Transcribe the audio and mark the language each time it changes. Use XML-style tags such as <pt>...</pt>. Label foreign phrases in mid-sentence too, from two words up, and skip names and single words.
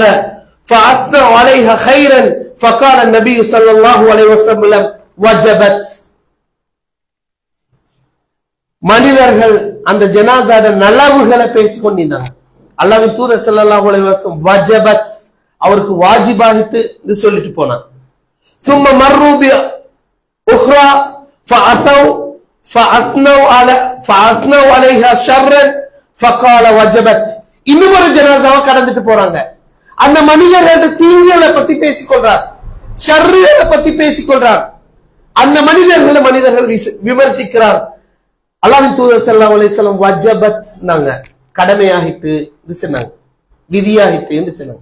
<ar>فأثنوا عليها خيرا فقال نبي صلى الله عليه وسلم وجبت.</ar> <ta>மனிதர்கள் அந்த ஜனாஸாட நலவுகளை பேசிக் கொண்டிருந்தாங்க. அல்லாஹ்வின் தூதர்</ta> <ar>صلى الله عليه وسلم وجبت,</ar> <ta>அவருக்கு வாஜிபாகிட்டு சொல்லிட்டு போனாங்க.</ta> <ar>ثم مروا بأخرى فأثنوا عليها شرا فقال وجبت.</ar> <ta>இன்னும் ஒரு ஜனாஸாவை கடந்துட்டு போறாங்க. அந்த மனிதர்களோட தீங்குகளை பத்தி பேசிக்கொள்றார், ஷர்றுகளை பத்தி பேசிக்கொள்றார். அந்த மனிதர்கள் விமர்சிக்கிறார். அல்லாஹ்வின் தூதர்</ta> <ar>صلى الله عليه وسلم وجبت</ar> <ta>நாங்க கடமையாகிட்டு சொன்னாங்க, விதியாகிட்டு சொன்னாங்க.</ta>